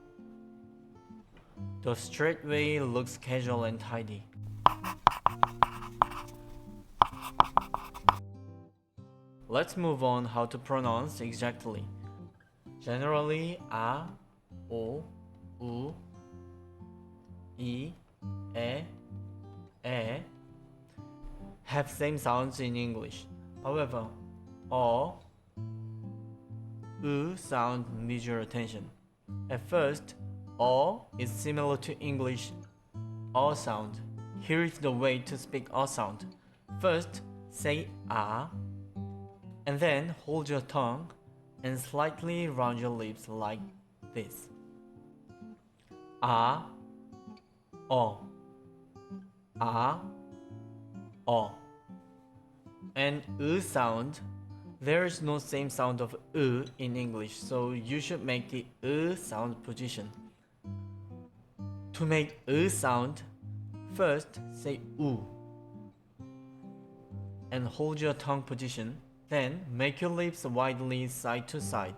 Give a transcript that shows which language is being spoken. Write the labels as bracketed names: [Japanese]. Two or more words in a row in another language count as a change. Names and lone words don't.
[English] The straight way looks casual and tidy. Let's move on how to pronounce exactly. Generally, a, o, u, i, e have same sounds in English. However, o, u sound needs your attention. At first, o is similar to English o sound. Here is the way to speak o sound. First, say a, and then hold your tongue and slightly round your lips like this. [Korean] A, o, a, o. [English] And u sound, there is no same sound of u in English, so you should make the u sound position. To make u sound, first say u and hold your tongue position, then make your lips widely side to side.